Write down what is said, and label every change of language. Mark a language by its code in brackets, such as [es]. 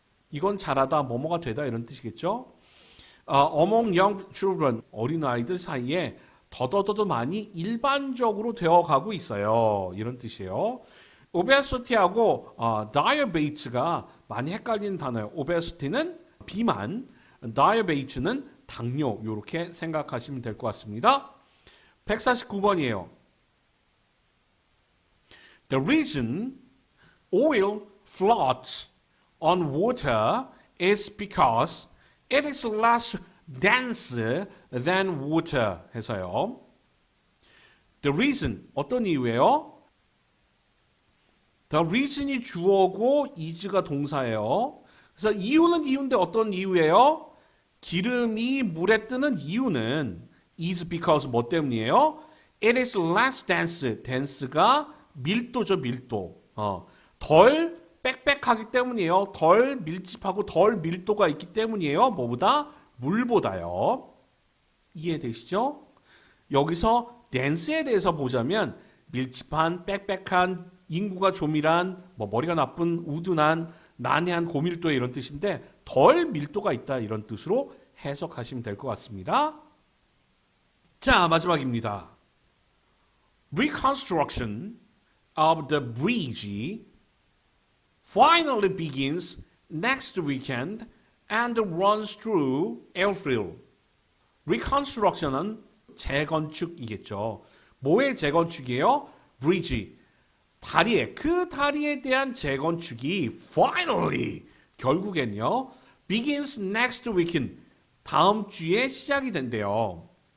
[ko] 이건 잘하다 뭐뭐가 되다 이런 뜻이겠죠. [en] among young children [ko] 어린 아이들 사이에 더 많이 일반적으로 되어가고 있어요. 이런 뜻이에요. obesity하고 diabetes가 많이 헷갈리는 단어예요. obesity는 비만, diabetes는 당뇨 이렇게 생각하시면 될 것 같습니다. 149번이에요. [en] The reason oil floats on water is because it is less dense than water [ko] 해서요. [en] The reason [ko] 어떤 이유예요? The reason이 주어고 is가 동사예요. 그래서 이유는 이유인데 어떤 이유예요? 기름이 물에 뜨는 이유는 is because 뭐 때문이에요? [en] It is less dense. [ko] dense가 밀도죠, 밀도. 덜 빽빽하기 때문이에요. 덜 밀집하고 덜 밀도가 있기 때문이에요. 뭐보다? 물보다요. 이해되시죠? 여기서 dense에 대해서 보자면 밀집한, 빽빽한, 인구가 조밀한, 머리가 나쁜, 우둔한, 난해한, 고밀도의 이런 뜻인데 덜 밀도가 있다 이런 뜻으로 해석하시면 될 것 같습니다. 자, 마지막입니다. [en] Reconstruction of the bridge finally begins next weekend and runs through April. [ko] Reconstruction은 재건축이겠죠. 뭐의 재건축이에요? Bridge. 다리에, 그 다리에 대한 재건축이 finally, 결국엔요, [en] begins next weekend, [ko] 다음 주에 시작이 된대요.